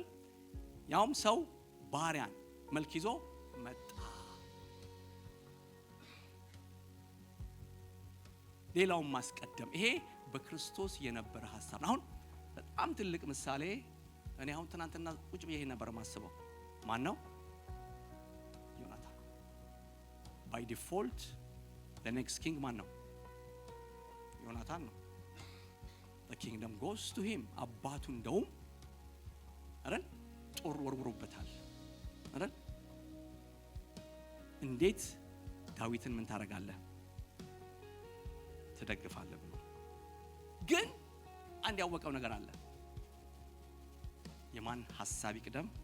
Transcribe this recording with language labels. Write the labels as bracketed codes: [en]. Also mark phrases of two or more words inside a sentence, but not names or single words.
[am] ያውም ሰው ባሪያን መልክ ይዞ መጣ። ሌላውን ማስቀደም። ይሄ በክርስቶስ የነበረ ሐሳብ ነው። አሁን በጣም ትልቅ ምሳሌ። እኔ አሁን ትናንትና ቁጭ ብዬ ነበር ማስበው። ማን ነው? ዮናታን። [en] by default the next king [am] ማን ነው? ዮናታን ነው። [en] the kingdom goes to him። [am] አባቱ እንደውም አይደል ጦር ወርውሮበታል አይደል? እንዴት ዳዊትን ምን ታረጋለህ? ትደግፋለህ ብሎ ግን አንድ ያወቀው ነገር አለ። የማን ሐሳብ ይቅደም?